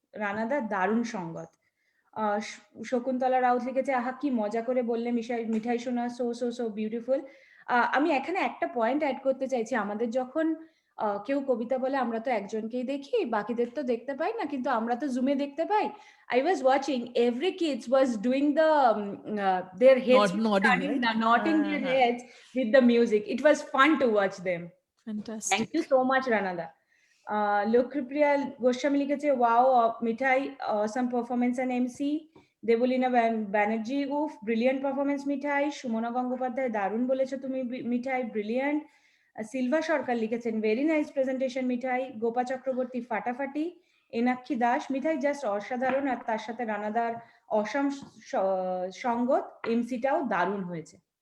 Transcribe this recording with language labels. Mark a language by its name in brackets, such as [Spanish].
[Bangla] রানাদা দারুণ সঙ্গত। শকুন্তলা রাউত লিখেছে আহা কি মজা করে বললে মিঠাই শোনা, [English] So so so beautiful. [Bangla] আমি এখানে একটা পয়েন্ট অ্যাড করতে চাইছি, আমাদের যখন কেউ কবিতা বলে আমরা তো একজনকেই দেখি, বাকিদের তো দেখতে পাই না, কিন্তু আমরা তো জুমে দেখতে পাই। [English] I was watching, every kids was doing the their heads Nodding, right? nodding their heads with the music. It was fun to watch them. Fantastic. Thank you so much, Ranada. Lokripriya Goswami [Bangla] লিখেছে [English] wow Mithai awesome performance and MC. [Bangla] Debolina Banerjee উফ brilliant performance মিঠাই। সুমনা গঙ্গোপাধ্যায় দারুণ বলেছো তুমি মিঠাই, brilliant. Silva সরকার লিখেছেন [English] very nice presentation [Bangla] মিঠাই। গোপা চক্রবর্তী ফাটাফাটি। এনাক্ষী দাস মিঠাই just অসাধারণ, আর তার সাথে রানাদার অসম সঙ্গত, এমসিটাও দারুণ হয়েছে।